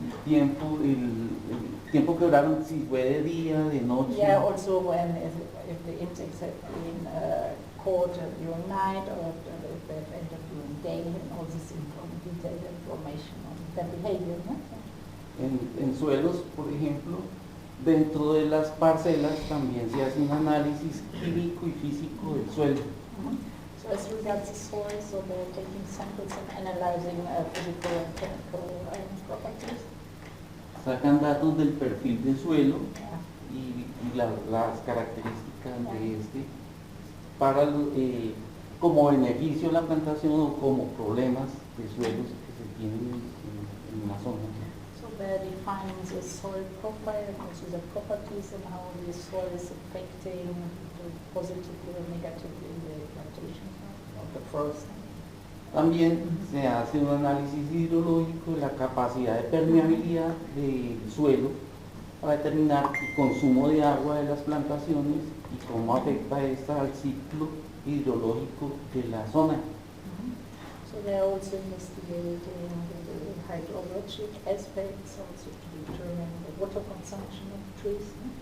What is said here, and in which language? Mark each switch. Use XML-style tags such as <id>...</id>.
<es>El tiempo que duraron, si fue de día, de noche.</es> <en>Yeah, also when if the insects have been caught during night or if they've entered during day, and all this detailed information on their behavior. No?</en> <es>En suelos, por ejemplo, dentro de las parcelas también se hace un análisis químico y físico del suelo.</es> <en>So as regards the soil, so they're taking samples and analyzing physical and chemical properties.</en> <es>Sacan datos del perfil de suelo</es> <en>Yeah.</en> <es>y las características de este para como beneficio de la plantación o como problemas de suelos que se tienen en una zona.</es> <en>So they're defining the soil profile and also the properties and how the soil is affecting positively or negatively the plantation of the forest.</en> <es>También se hace un análisis hidrológico de la capacidad de permeabilidad del suelo para determinar el consumo de agua de las plantaciones y cómo afecta esta al ciclo hidrológico de la zona.</es> <en>So they're also investigating the hydrologic aspects, also to determine the water consumption of trees.</en>